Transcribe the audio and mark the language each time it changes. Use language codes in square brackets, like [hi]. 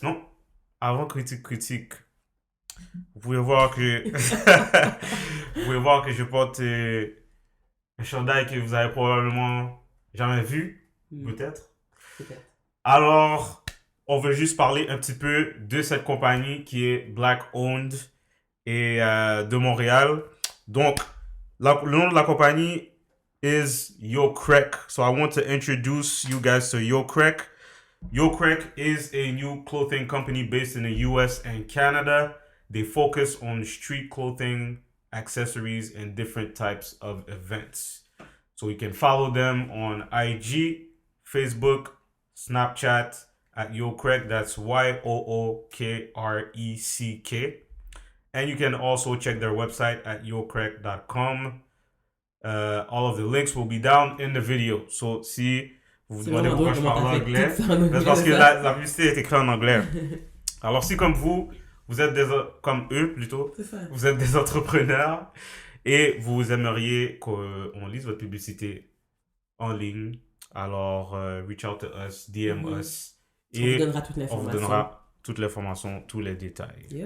[fr] Non, avant critique. Vous pouvez voir que je porte un chandail que vous avez probablement jamais vu, peut-être. Alors, on veut juste parler un petit peu de cette compagnie qui est Black Owned et de Montréal. Donc, le nom de la compagnie [en] is [fr] Yo Crack. [en] So I want to introduce you guys to Yo Crack. Yo Crack is a new clothing company based in the US and Canada. They focus on street clothing, accessories, and different types of events. So you can follow them on IG, Facebook, Snapchat at YoCrack. That's YOOKRECK. And you can also check their website at yocrack.com. All of the links will be down in the video. So [fr] si vous vous demandez pourquoi je parle anglais, c'est parce que la publicité est écrite en anglais. Alors si comme vous êtes comme eux plutôt, vous êtes des entrepreneurs et vous aimeriez qu'on lise votre publicité en ligne, alors [en] reach out to us, DM us [fr] et on vous donnera toute l'information, tous les détails.